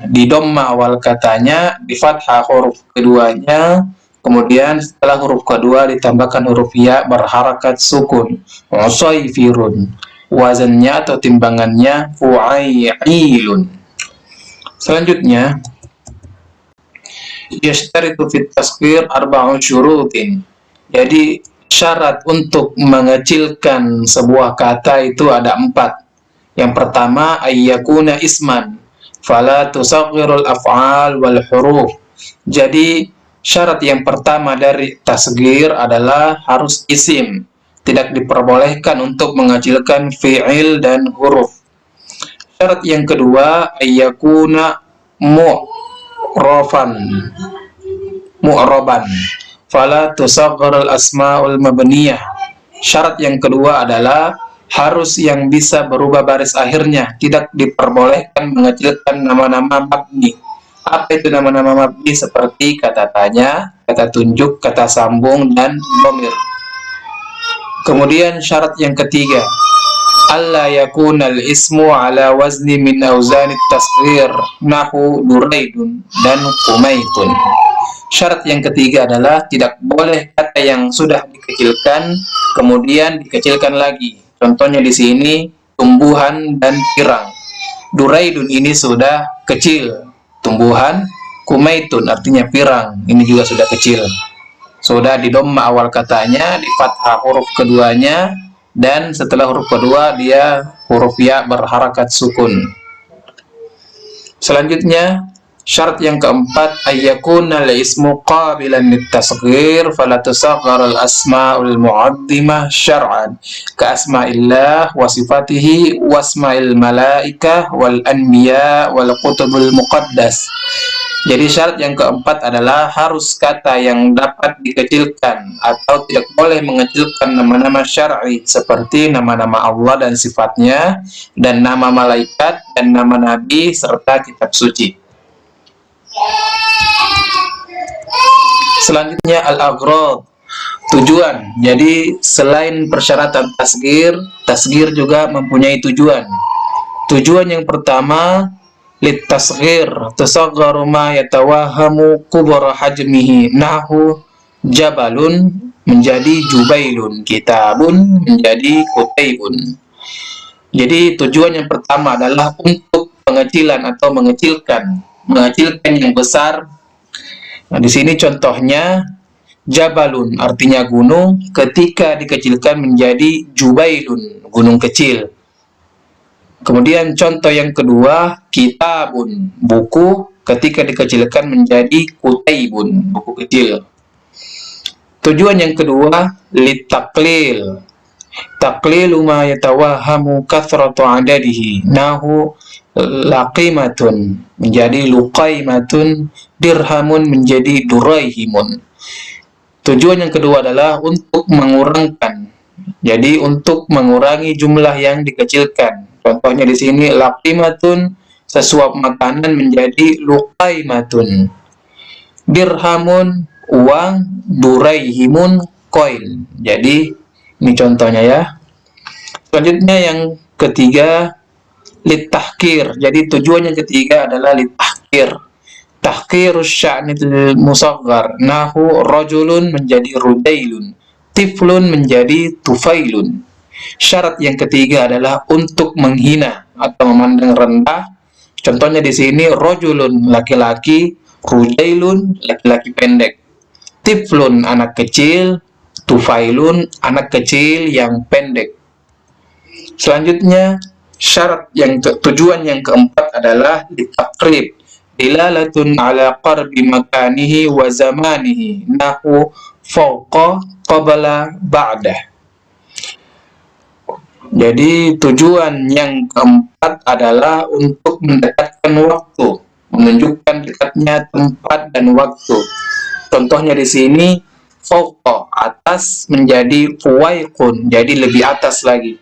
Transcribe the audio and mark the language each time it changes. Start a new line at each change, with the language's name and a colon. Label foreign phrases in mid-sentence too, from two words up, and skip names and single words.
Indonesian: Di dhamma awal katanya, di fathah huruf keduanya, kemudian setelah huruf kedua ditambahkan huruf ya berharakat sukun. Usayfirun, wazannya atau timbangannya fu'ailun. Selanjutnya,
Arabic: يشترط في التصغير أربع شروط.
Indonesian: Jadi syarat untuk mengecilkan sebuah kata itu ada 4. Yang pertama,
Arabic: أن يكون اسما فلا تصغر الأفعال والحروف.
Indonesian: Jadi syarat yang pertama dari tasghir adalah harus isim. Tidak diperbolehkan untuk mengecilkan fi'il dan huruf. Syarat yang kedua,
Arabic: أن يكون معربا فلا تصغر الأسماء المبنية.
Indonesian: Syarat yang kedua adalah harus yang bisa berubah baris akhirnya. Tidak diperbolehkan mengecilkan nama-nama mabni. Apa itu nama-nama mabni? Seperti kata tanya, kata tunjuk, kata sambung, dan dhamir. Kemudian syarat yang ketiga,
Arabic: ألا يكون الاسم على وزن من أوزان التصغير نحو دريد dan قميت.
Indonesian: Syarat yang ketiga adalah tidak boleh kata yang sudah dikecilkan kemudian dikecilkan lagi. Contohnya di sini tumbuhan dan pirang. Duraidun ini sudah kecil, tumbuhan. Qumaitun artinya pirang, ini juga sudah kecil. Sudah di dhamma awal katanya, di fathah huruf keduanya, dan setelah huruf kedua dia huruf ya berharakat sukun. Selanjutnya syarat yang keempat,
Arabic: أن يكون الاسم قابلا للتصغير فلا تصغر الأسماء المعظمة شرعا كأسماء الله وصفاته وأسماء الملائكة والأنبياء والكتب المقدسة.
Indonesian: Jadi syarat yang keempat adalah harus kata yang dapat dikecilkan atau tidak boleh mengecilkan nama-nama syar'i seperti nama-nama Allah dan sifatnya, dan nama malaikat dan nama nabi serta kitab suci. Selanjutnya al-aghrad, tujuan. Jadi selain persyaratan tasghir, tasghir juga mempunyai tujuan. Tujuan yang pertama,
Arabic: للتصغير تصغير ما يتوهم كبر حجمه نحو جبل menjadi جبيل كتاب menjadi كتيب.
Indonesian: Jadi tujuan yang pertama adalah untuk pengecilan atau mengecilkan yang besar. Nah, di sini contohnya jabalun artinya gunung, ketika dikecilkan menjadi jubailun, gunung kecil. Kemudian contoh yang kedua, kitabun, buku, ketika dikecilkan menjadi kutaibun, buku kecil. Tujuan yang kedua,
Arabic: للتقليل تقليل ما يتوهم كثرة عدده نحو لقمة menjadi لقيمة درهم menjadi دريهم.
Indonesian: Tujuan yang kedua adalah untuk mengurangkan, jadi untuk mengurangi jumlah yang dikecilkan. Contohnya di sini laqimatun, sesuap makanan menjadi luqaimatun. Dirhamun, uang, duraihimun, koin. Jadi ini contohnya ya. Selanjutnya yang ketiga, litahkir. Jadi tujuan yang ketiga adalah litahkir.
Arabic: تحقير شأن المصغر نحو رجل menjadi رجيل طفل menjadi طفيل.
Indonesian: Syarat yang ketiga adalah untuk menghina atau memandang rendah. Contohnya di sini rajulun laki-laki, rudailun laki-laki pendek, tiflun anak kecil, tufailun anak kecil yang pendek. Selanjutnya syarat yang tujuan yang keempat adalah
Arabic: للتقريب دلالة على قرب مكانه وزمانه نحو فوق قبل بعد.
Indonesian: Jadi tujuan yang keempat adalah untuk mendekatkan waktu, menunjukkan dekatnya tempat dan waktu. Contohnya di sini fawqa, atas, menjadi fuwaiqun, jadi lebih atas lagi.